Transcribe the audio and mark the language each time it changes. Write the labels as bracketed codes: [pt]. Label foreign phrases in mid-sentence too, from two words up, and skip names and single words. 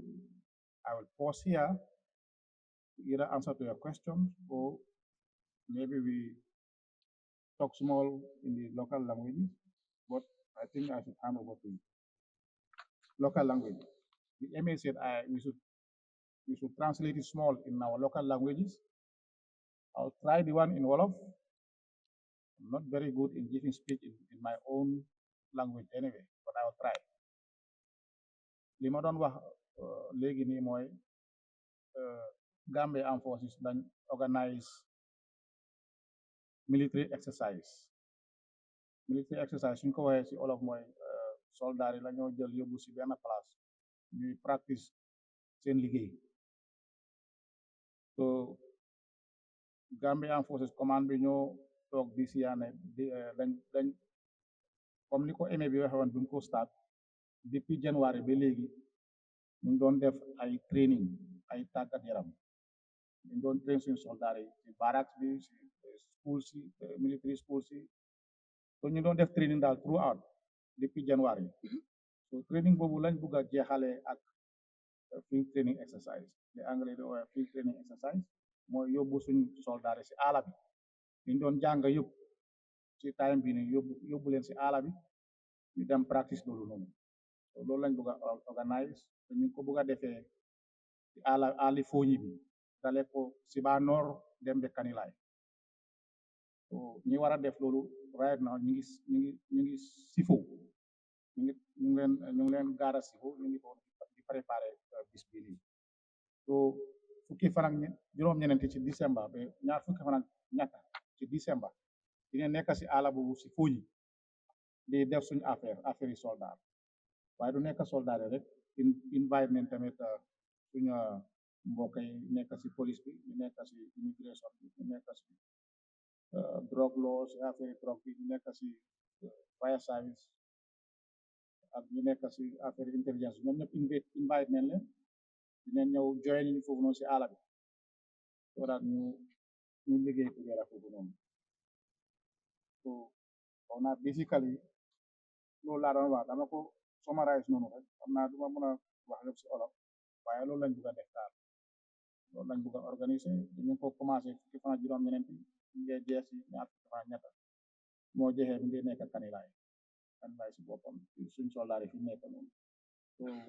[en] I will pause here to either answer to your questions or maybe we talk small in the local languages, but I think I should hand over to local language. The MA said we should translate it small in our local languages. I'll try the one in Wolof, I'm not very good in giving speech in my own language anyway, but I'll try. [wo] li ma doon wax léegi nii mooy Gambia Armed Forces dañ organize [en] military exercise. Military exercise [wo] suñ ko waxee si olof mooy soldat yi la ñoo jël yóbbu si benn place ñuy practice seen liggéey. So Gambia Armed Forces commande bi ñoo toog di siyaane dañ comme ni ko émé bi waxe woon bi mu ko start depuis January ba léegi ñu ngi doon def ay training ay tàggat yaram ñu ngi doon train suñu soldat yi si barracks bi si school si [en] military school [wo] si so ñu doon def training daal [en] throughout [wo] depuis January so training boobu lañ bugg a jeexale ak [en] field training exercise [fr] de anglais [wo] di oowe field [en] training exercise [wo] mooy yóbbu suñ soldat yi si àll bi ñu doon jàng yëpp ci time bi ni yóbbu leen si àll bi ñu dem practice loolu noonu so loolu lañ bugg a organise te ñu ko bugg a defee ci àlli fooñi bi dale ko si ba nord dem be Kanilaay so ñi war a def loolu [en] right now [wo] ñu ngi sifo ñu ngi leen gaara sifo ñu ngi foofu di préparer bis bi nii so fukki fan ak juróom-ñeneenti ci décembre ba ñaar fukki fan ak ñetta ci décembre dina nekk si àll boobu si fooñi di def suñu affaire yi soldat waaye du nekk soldat rek invite nañ tamit suñu mbokk yi nekk si police bi ñu nekk si immigration bi ñu nekk si [en] drug laws [wo] affaire drug bi ñu nekk si [en] fire service [wo] ak ñu nekk si affaire intelligence ñoom ñëpp invite nañ leen dinañ ñëw join ñu foofu noonu si àll bi [en] so that [wo] ñu liggéey together foofu noonu [en] so on [wo] a basically loolu laa doon wax dama ko summarize noonu rek xam naa duma mën a wax lépp si olof waaye loolu lañ bugg a def daal loolu lañ bugg a organiser ñu ko commencé fukki fan ak juróom-ñeneenti ñu ngi jeex si ñaar fukki fan ak ñetta moo jeexee mu ngi nekk Kanilaay si boppam suñ soldaar yi fi nekk noonu so